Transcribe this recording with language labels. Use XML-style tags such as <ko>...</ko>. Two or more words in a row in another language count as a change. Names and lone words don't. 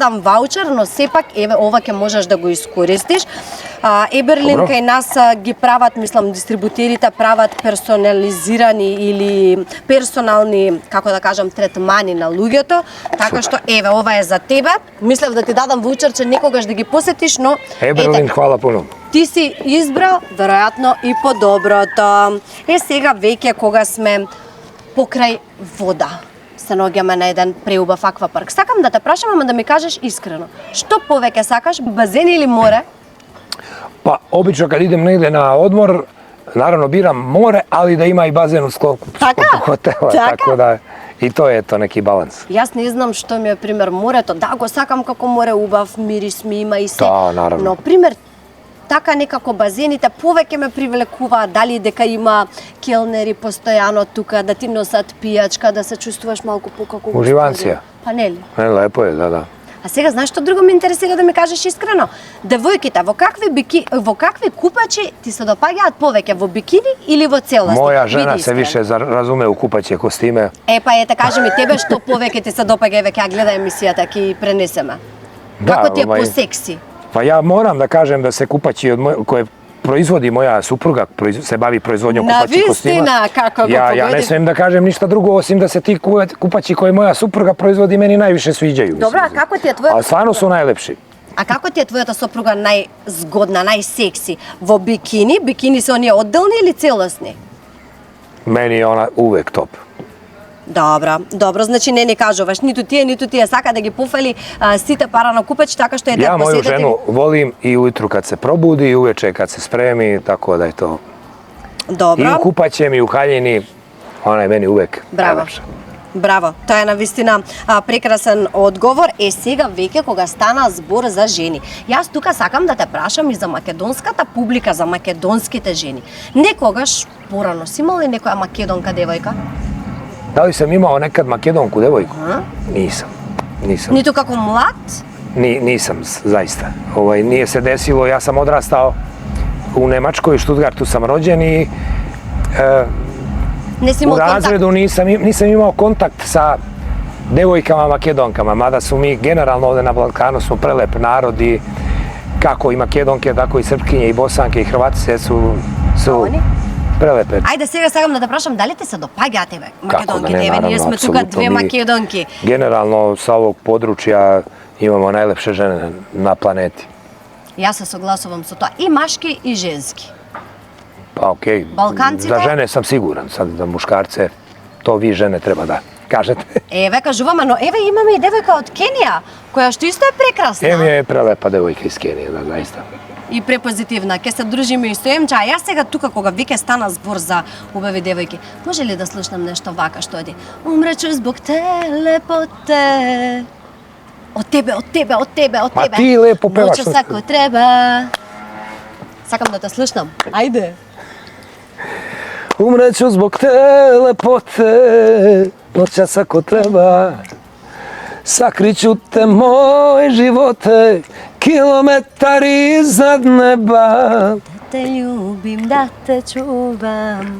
<mk>дадам ваучер, но сепак еве ова ќе можеш да го искористиш. Еберлин Добро. кај нас ги прават, мислам, дистрибутерите прават персонализирани или персонални, како да кажам, третмани на луѓето, така што еве ова е за тебе. Мислев да ти дадам ваучерче некогаш да ги посетиш, но</mk> <sr>Eberlin, hvala puno.</sr> <mk>ти си избрал веројатно и подоброто. Сега веќе кога сме покрај вода, се наоѓаме на еден преубав аквапарк. Сакам да те прашам, ама да ми кажеш искрено. Што повеќе сакаш, базен или море?</mk> <sr>Pa, obično kad idem negde na odmor, naravno biram more, ali da ima i bazen u sklopu</sr> <mk>Така?</mk> <sr>hotela.</sr> <mk>Така?</mk> <sr>Tako da, i to je to neki balans.</sr> <mk>Јас не знам што ми е пример морето. Да, го сакам како море, убав мирис ми има и се. Да, наравно. Но пример така некако базените повеќе ме привлекуваат, дали дека има келнери постојано тука да ти носат пијачка, да се чувствуваш малку покако Уживанција. Па нели?</mk> <sr>Ne, lepo je, da.</sr> <mk>А сега знаеш што друго ме интересира да ми кажеш искрено? Девојките во какви купачи ти се допаѓаат повеќе, во бикини или во целости?</mk> <sr>Moja</sr> <mk>Биди</mk> <sr>žena se</sr> <mk>искрен.</mk> <sr>više razume u kupaće kostime.</sr> <mk>Па ете кажи ми тебе што повеќе ти се допаѓа, еве ќе ја гледа емисијата, ќе пренесеме.</mk> <sr>Da,</sr> <mk>Како ти е</mk> <sr>ovaj,</sr> <mk>по-секси?</mk> <sr>Pa ja moram da kažem da se kupaći koje proizvodi moja supruga, se bavi proizvodnjom kupaćih kostima.</sr> <mk>Навистина, како го</mk> <sr>Ja ne</sr> <mk>погоди.</mk> <sr>smijem da kažem ništa drugo osim da se ti kupaći koje moja supruga proizvodi meni najviše sviđaju.</sr> <mk>Добро, а</mk> <sr>mislim.</sr> <mk>како ти е твојата</mk> <sr>Ali stvarno su najlepši.</sr> <mk>А како ти е твојата сопруга најзгодна, најсекси? Во бикини? Бикини се оние одделни или целосни?</mk> <sr>Meni je ona uvek top.</sr> <mk>Добро, значи не кажуваш ниту тие сака да ги пофали сите пара на купач, така што е</mk> <sr>Ja</sr> <mk>да</mk> <sr>moju</sr> <mk>посетите.</mk> <sr>ženu volim i ujutru kad se probudi i uveče kad se spremi, tako da je to. I u</sr> <mk>Добро,</mk> <sr>kupaćem i u haljini, ona je meni uvek</sr> <mk>Браво.</mk> <sr>najlepša.</sr> <mk>Браво, тоа е навистина прекрасен одговор. Сега веќе кога стана збор за жени. Јас тука сакам да те прашам и за македонската публика, за македонските жени. Некогаш порано си имал ли некоја македонка девојка?</mk> <sr>Da li sam imao nekad makedonku devojku? Nisam.</sr> <mk>Ниту како млад?</mk> <sr>Nisam, zaista. Nije se desilo, ja sam odrastao u Nemačkoj, u Stuttgartu sam rođen i</sr> <mk>Не си</mk> <sr>u</sr> <mk>имал контакт?</mk> <sr>razredu nisam imao kontakt sa devojkama makedonkama, mada su mi generalno ovde na Balkanu smo prelep narod i kako i makedonke, tako i srpkinje i bosanke i hrvatice su oni? prelepe.</sr> <mk>Ајде сега сакам да те прашам дали те се допаѓаат тебе македонки</mk> <sr>ne,</sr> <mk>деве, ние</mk> <sr>naravno,</sr> <mk>сме тука</mk> <sr>apsolutno,</sr> <mk>две mi- македонки.</mk> <sr>Generalno sa ovog područja imamo najlepše žene na planeti.</sr> <mk>Јас се согласувам со тоа, и машки и женски.</mk> <sr>Pa okej,</sr> <mk>Balkancите?</mk> <sr>za žene sam siguran, sad za muškarce to vi žene treba da kažete.</sr> <mk>Еве кажуваме, но еве имаме и девојка од Кенија, која што исто е прекрасна.</mk> <sr>Em je prelepa devojka iz Kenije, da, zaista.</sr> <mk>И препозитивна. Ќе се дружиме и со Емча, а јас сега тука кога веќе стана збор за убави девојки, може ли да слушнам нешто вака што оди?</mk> <sr>Умречу због те, лепоте.</sr> <mk>Од тебе, од тебе, од тебе, од Па тебе.</mk> <sr>ти лепо певаш. Ночу сако треба.</sr> <mk>Сакам да те слушнам. Ајде.</mk> <sr>Umreću zbog te lepote, noćas ako treba. Sakriću te moj živote, kilometar iznad neba. Te ljubim, da te čuvam.</sr>